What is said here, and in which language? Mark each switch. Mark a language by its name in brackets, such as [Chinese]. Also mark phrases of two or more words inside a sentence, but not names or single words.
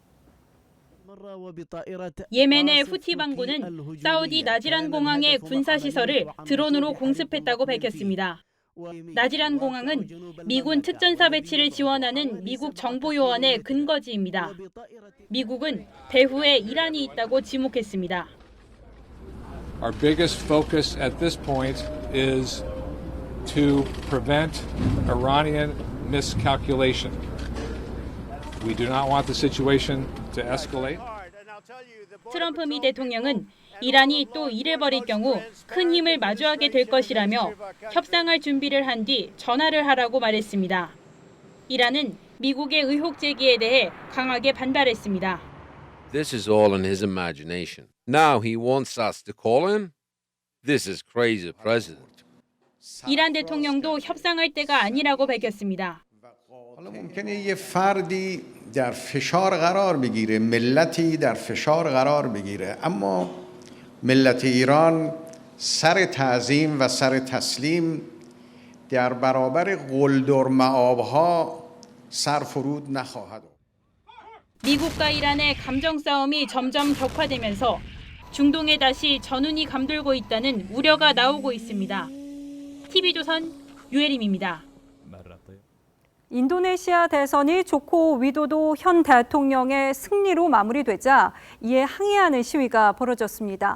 [Korean] 예멘의 후티 반군은 사우디 나지란 공항의 군사시설을 드론으로 공습했다고 밝혔습니다. 나지란 공항은 미군 특전사 배치를 지원하는 미국 정보요원의 근거지입니다. 미국은 배후에 이란이 있다고 지목했습니다. [English] Our biggest focus at this point is to prevent Iranian miscalculation. We do not want the situation to escalate. [Korean] 트럼프 미 대통령은 이란이 또 이래버릴 경우 큰 힘을 마주하게 될 것이라며 협상할 준비를 한 뒤 전화를 하라고 말했습니다. 이란은 미국의 의혹 제기에 대해 강하게 반발했습니다. [English] This is all in his imagination. Now he wants us to call him? This is crazy, President. [Korean] 이란 대통령도 협상할 때가 아니라고 밝혔습니다. [Persian] ممکنه یه فردی در فشار قرار بگیره ملتی در فشار قرار بگیره اما ملت ایران سر تعظیم و سر تسلیم در برابر قلدر مآبها سر فرود نخواهد. [Korean] 미국과 이란의 감정 싸움이 점점 격화되면서 중동에 다시 전운이 감돌고 있다는 우려가 나오고 있습니다. TV조선 유혜림입니다. 인도네시아 대선이 조코 위도도 현 대통령의 승리로 마무리되자 이에 항의하는 시위가 벌어졌습니다.